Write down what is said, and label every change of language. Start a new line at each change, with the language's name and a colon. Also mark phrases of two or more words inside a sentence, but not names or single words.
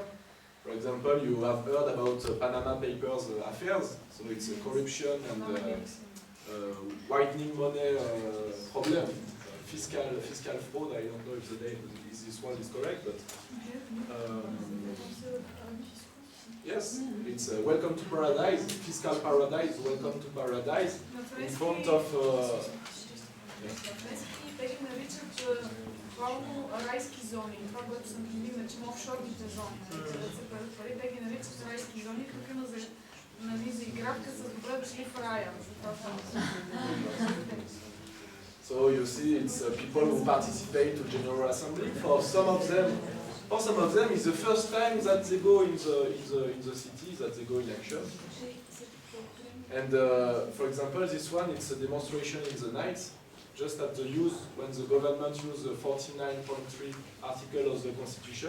English: For example, you have heard about the Panama Papers affairs, so it's a corruption and whitening money problem, fiscal fraud. I don't know if the name this one is correct, but. Yes, it's Welcome to Paradise, Fiscal Paradise, Welcome to Paradise, in front of...
Bulgarian: райски зони. Това, което съм ги наричам офшорните зони. Те ги наричат райски зони, тук има за игравка с добре дошли в рая.
English: So you see, it's people who participate to General Assembly. For some of them, it's the first time that they go in the city, that they go in action. And for example, this one, it's a demonstration in the night, just at the when the government used the 49.3 article of the Constitution.